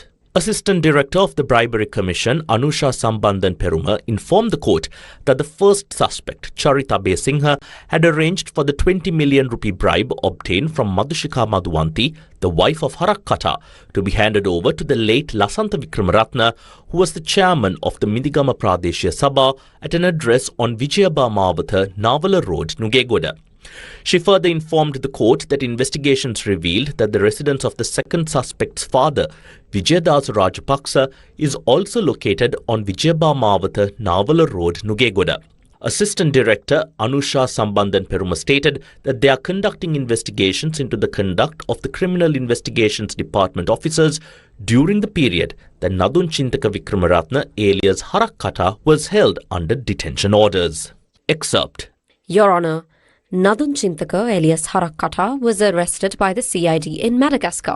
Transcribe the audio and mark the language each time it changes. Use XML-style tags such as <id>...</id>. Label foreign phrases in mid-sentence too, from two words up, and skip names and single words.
<en>Assistant Director of the Bribery Commission, Anusha Sambandhan Peruma, informed the court that the first suspect, Charita Singha, had arranged for the 20 million rupee bribe obtained from Madhushika Madhuvanti, the wife of Harak Qatar, to be handed over to the late Lasantha Vikramaratna, who was the chairman of the Midigama Pradeshya Sabha, at an address on Vijayaba Mavatha, Navala Road, Nugegoda. She further informed the court that investigations revealed that the residence of the second suspect's father, Vijayadasa Rajapaksa, is also located on Vijayaba Mavatha, Navala Road, Nugegoda. Assistant Director Anusha Sambandhan Peruma stated that they are conducting investigations into the conduct of the Criminal Investigations Department officers during the period that Nadun Chintaka Vikramaratna, alias Harak Qatar, was held under detention orders. Excerpt. Your Honour, Nadun Chintaka, alias Harak Qatar, was arrested by the CID in Madagascar.</en>